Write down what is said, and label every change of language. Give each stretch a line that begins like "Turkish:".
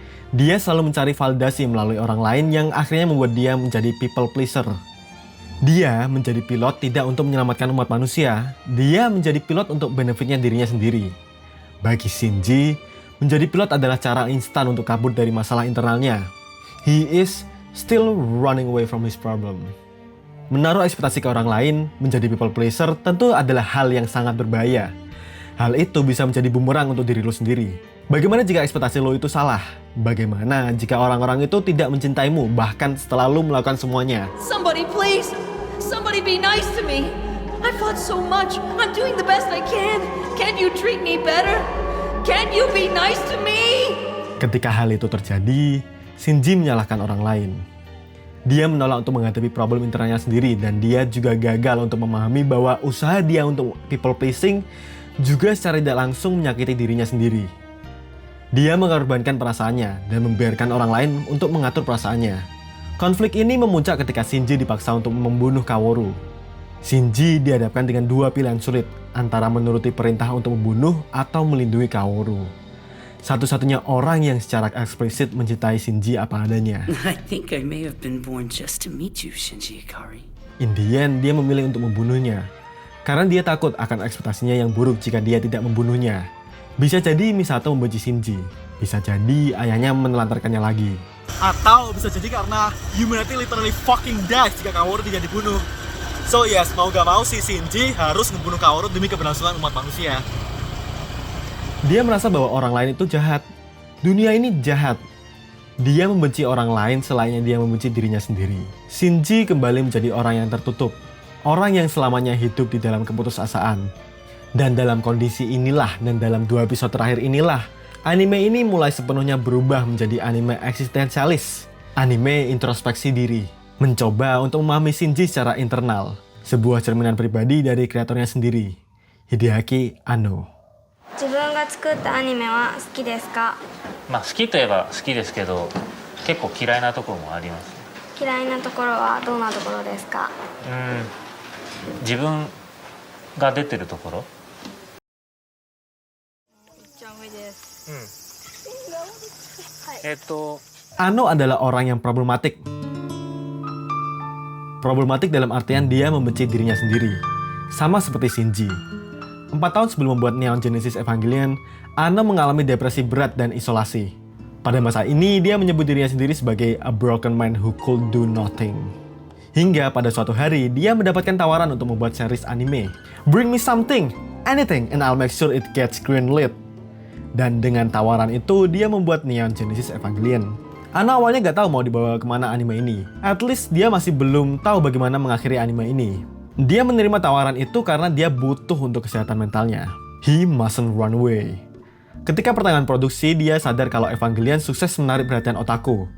Indonesian: Dia selalu mencari validasi melalui orang lain yang akhirnya membuat dia menjadi people pleaser. Dia menjadi pilot tidak untuk menyelamatkan umat manusia, dia menjadi pilot untuk benefitnya dirinya sendiri. Bagi Shinji, menjadi pilot adalah cara instan untuk kabur dari masalah internalnya.
English: He is still running away from his problem.
Indonesian: Menaruh ekspektasi ke orang lain, menjadi people pleaser tentu adalah hal yang sangat berbahaya. Hal itu bisa menjadi bumerang untuk diri lo sendiri. Bagaimana jika ekspektasi lo itu salah? Bagaimana jika orang-orang itu tidak mencintaimu bahkan setelah lo melakukan semuanya?
English: Somebody please! Somebody be nice to me! I fought so much. I'm doing the best I can. Can you treat me better? Can you be nice to me?
Indonesian: Ketika hal itu terjadi, Shinji menyalahkan orang lain. Dia menolak untuk menghadapi problem internalnya sendiri dan dia juga gagal untuk memahami bahwa usaha dia untuk people pleasing juga secara tidak langsung menyakiti dirinya sendiri. Dia mengorbankan perasaannya dan membiarkan orang lain untuk mengatur perasaannya. Konflik ini memuncak ketika Shinji dipaksa untuk membunuh Kaworu. Shinji dihadapkan dengan dua pilihan sulit, antara menuruti perintah untuk membunuh atau melindungi Kaworu. Satu-satunya orang yang secara eksplisit mencintai Shinji apa adanya.
English: I think I may have been born just to meet you, Shinji Ikari. In the end,
Indonesian: dia memilih untuk membunuhnya. Karena dia takut akan ekspektasinya yang buruk jika dia tidak membunuhnya. Bisa jadi Misato membenci Shinji. Bisa jadi ayahnya menelantarkannya lagi. Atau bisa jadi karena
English: humanity literally fucking dies
Indonesian: jika Kaworu tidak dibunuh.
English: So yes,
Indonesian: mau gak mau si Shinji harus membunuh Kaworu demi keberlangsungan umat manusia. Dia merasa bahwa orang lain itu jahat. Dunia ini jahat. Dia membenci orang lain selain dia membenci dirinya sendiri. Shinji kembali menjadi orang yang tertutup. Orang yang selamanya hidup di dalam keputusasaan. Dan dalam kondisi inilah dan dalam 2 episode terakhir inilah, anime ini mulai sepenuhnya berubah menjadi anime eksistensialis. Anime introspeksi diri. Mencoba untuk memahami Shinji secara internal. Sebuah cerminan pribadi dari kreatornya sendiri, Hideaki Anno.
Japanese: 自分が作ったアニメは好きですか？まあ好きといえば好きですけど結構嫌いなところもあります。嫌いなところはどんなところですか？自分が出てるところ。一番上です。
Indonesian: Anno adalah orang yang problematik. Problematik dalam artian dia membenci dirinya sendiri. Sama seperti Shinji. 4 tahun sebelum membuat Neon Genesis Evangelion, Anno mengalami depresi berat dan isolasi. Pada masa ini, dia menyebut dirinya sendiri sebagai
English: a broken man who could do nothing.
Indonesian: Hingga pada suatu hari, dia mendapatkan tawaran untuk membuat series anime.
English: Bring me something, anything, and I'll make sure it gets greenlit.
Indonesian: Dan dengan tawaran itu, dia membuat Neon Genesis Evangelion. Anno awalnya gak tahu mau dibawa kemana anime ini.
English: At least
Indonesian: dia masih belum tahu bagaimana mengakhiri anime ini. Dia menerima tawaran itu karena dia butuh untuk kesehatan mentalnya.
English: He mustn't run away.
Indonesian: Ketika pertengahan produksi, dia sadar kalau Evangelion sukses menarik perhatian otaku.